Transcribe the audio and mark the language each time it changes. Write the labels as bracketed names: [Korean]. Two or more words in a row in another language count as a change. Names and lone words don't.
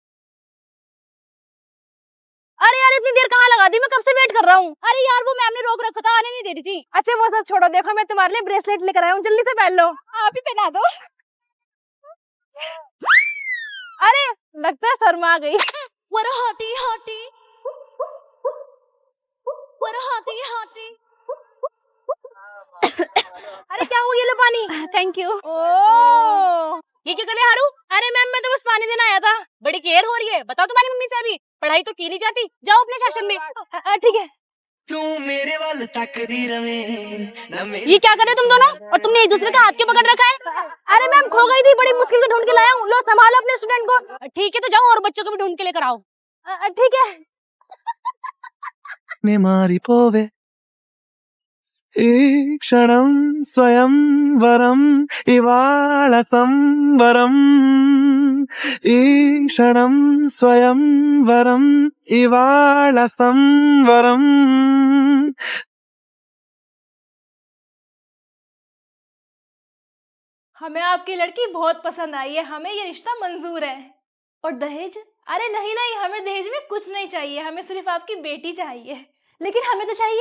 [Hindi] अरे यार इतनी देर कहाँ लगा दी, मैं कब से वेट कर रहा हूँ। अरे यार वो मैम ने रोक रखा था, आने नहीं दे रही थी। अच्छा वो सब छोड़ो, देखो मैं तुम्हारे लिए ब्रेसलेट लेकर आया हूँ, जल्दी से पहन लो। आप ही पहना दो। अरे लगता है शर्मा गई। [English] What a hottie hottie. What a hottie hottie. [Hindi] अरे क्या हुआ, ये लो पानी। [English] thank you. ओ [Hindi] ये क्या कर रहे हैं हारू? अरे मैम मैं तो बस पानी देने आया था। बड़ी केयर हो रही है, बताओ तुम्हारी मम्मी से अभी। पढ़ाई तो की नहीं जाती, जाओ अपने सेक्शन में। ठीक है। [Punjabi] ਤੂੰ ਮੇਰੇ ਵੱਲ ਤੱਕਦੀ ਰਵੇ ਨਾ ਮੇਰੇ [Hindi] ये क्या कर रहे हो तुम दोनों? और तुमने एक दूसरे का हाथ क्यों पकड़ रखा है? अरे मैम खो गई थी, बड़ी मुश्किल से ढूंढ के लाया हूँ। लो संभालो अपने स्टूडेंट को। ठीक है तो जाओ और बच्चों को भी ढूंढ के लेकर आओ। ठीक है। [Telugu] నే మారిపోవే ఈ క్షణం స్వయంవరం ఇవాళ సంవరం ఈ క్షణం స్వయంవరం ఇవాళ సంవరం [Hindi] हमें आपकी लड़की बहुत पसंद आई है, हमें ये रिश्ता मंजूर है। और दहेज? अरे नहीं नहीं, हमें दहेज में कुछ नहीं चाहिए, हमें सिर्फ आपकी बेटी चाहिए। लेकिन हमें तो चाहिए।